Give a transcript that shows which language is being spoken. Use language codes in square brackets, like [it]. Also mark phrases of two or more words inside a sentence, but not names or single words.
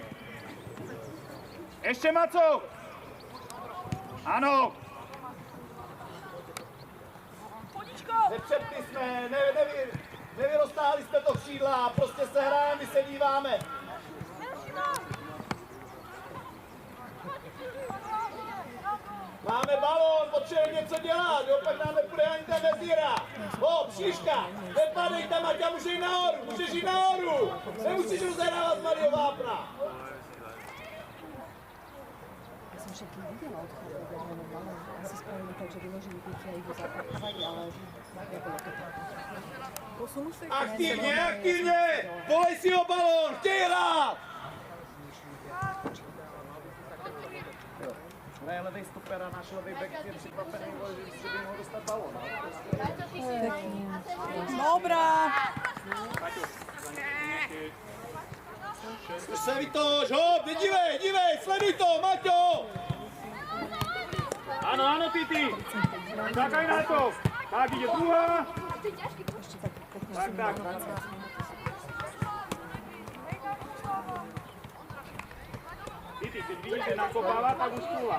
[sk] Ešte, Maco. Áno. [cs] Nepřepli jsme, nevyroztáhli jsme to křídla, prostě se hrajeme, my se díváme. Máme balón, potřebujeme něco dělat, jo, pak nám nepůjde ani ten vezíra. Příška, nepadej tam, Maťa, můžeš jít nahoru. Nemusíš rozehrávat z Mario Vápna. [sk] Ja som však videla od chlapov, že balón. Asi spravili tak, že vyložili piky a idú zaparkovať, ale nebolo to tak. Posunú sa. [cs] Aktivně, volej si ho balón, chtěj hrát. Ne, levej stoper a náš levej back je překvapený, že by mohl dostat balón. Dobrá. Se Vitoš, hop, nedívej, sleduj to, Maťo! [sk] Áno, Titi. Čakaj na to. Tak, ide druhá. Tak. Titi, keď vidíš, že nakopáva, tak už skúvam.